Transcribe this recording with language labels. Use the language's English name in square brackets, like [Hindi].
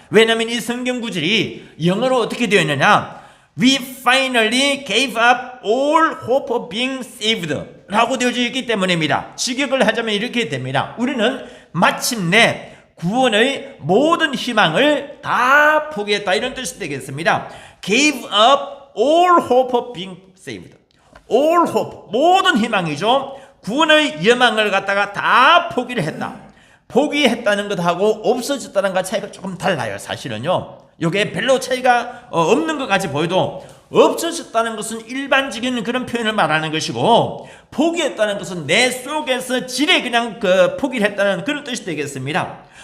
[Korean] 왜냐하면 이 성경 구절이 영어로 어떻게 되어 있느냐, [English] We finally gave up all hope of being saved [Korean] 라고 되어져 있기 때문입니다. 직역을 하자면 이렇게 됩니다. 우리는 마침내 구원의 모든 희망을 다 포기했다 이런 뜻이 되겠습니다. [English] Gave up all hope of being saved. all hope, [Korean] 모든 희망이죠. 구원의 여망을 갖다가 다 포기를 했다. 포기했다는 것하고 없어졌다는 것 차이가 조금 달라요. 사실은요. 이게 별로 차이가 없는 것 같이 보여도 없어졌다는 것은 일반적인 그런 표현을 말하는 것이고, 포기했다는 것은 내 속에서 지레 그냥 포기를 했다는 그런 뜻이 되겠습니다.